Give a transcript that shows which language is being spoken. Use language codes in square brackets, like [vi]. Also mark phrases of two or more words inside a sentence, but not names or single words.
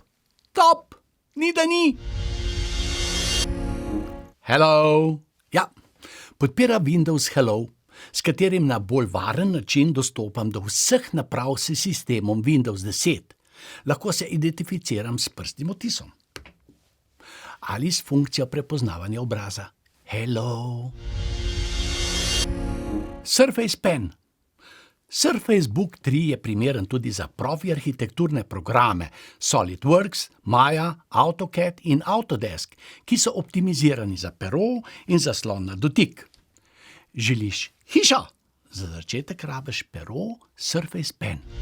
[sl] Top. Ni da ni. Hello. Ja, podpira Windows Hello, s katerim na bolj varen način dostopam do vseh naprav s sistemom Windows 10. Lahko se identificiram s prstnim odtisom. Ali s funkcijo prepoznavanja obraza. Hello. Surface Pen. Surface Book 3 je primeren tudi za profi arhitekturne programe SolidWorks, Maya, AutoCAD in Autodesk, ki so optimizirani za pero in zaslon na dotik. Želiš hišo? Za začetek rabiš pero Surface Pen.